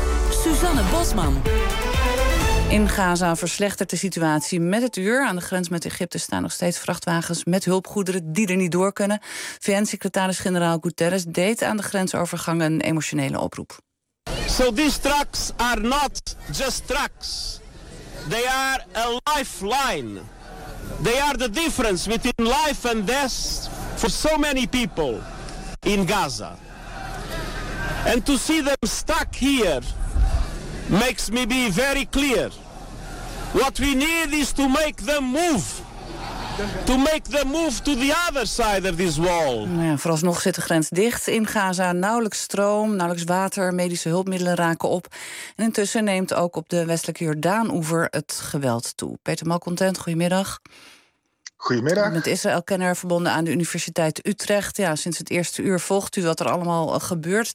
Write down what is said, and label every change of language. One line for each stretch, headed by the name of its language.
Dutch: Suzanne Bosman. In Gaza verslechtert de situatie met het uur. Aan de grens met Egypte staan nog steeds vrachtwagens met hulpgoederen die er niet door kunnen. VN-secretaris-generaal Guterres deed aan de grensovergang een emotionele oproep.
English: So these trucks are not just trucks. They are a lifeline. They are the difference between life and death for so many people in Gaza. And to see them stuck here makes me be very clear. What we need is to make them move. To make them move to the other side of this wall.
Dutch: Ja, vooralsnog zit de grens dicht in Gaza. Nauwelijks stroom, nauwelijks water, medische hulpmiddelen raken op. En intussen neemt ook op de westelijke Jordaan-oever het geweld toe. Peter Malcontent, goedemiddag. Goedemiddag. Met Israël-kenner verbonden aan de Universiteit Utrecht. Ja, sinds het eerste uur volgt u wat er allemaal gebeurt.